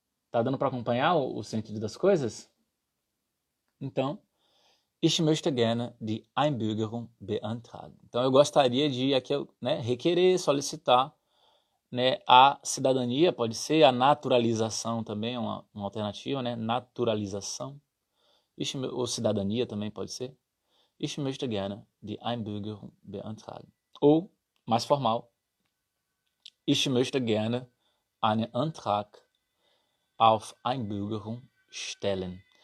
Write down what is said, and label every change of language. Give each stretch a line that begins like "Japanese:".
Portuguese: Tá dando para acompanhar o sentido das coisas?
German: Então, ich möchte gerne die Einbürgerung beantragen.
Portuguese: Então, eu gostaria de aqui, né, requerer, solicitar, né, a cidadania, pode ser a naturalização também, uma alternativa, né, naturalização. Ou cidadania também pode ser.
German: Ich möchte gerne die Einbürgerung beantragen.
Portuguese: Ou, mais formal,
German: ich möchte gerne einen Antrag auf Einbürgerung stellen.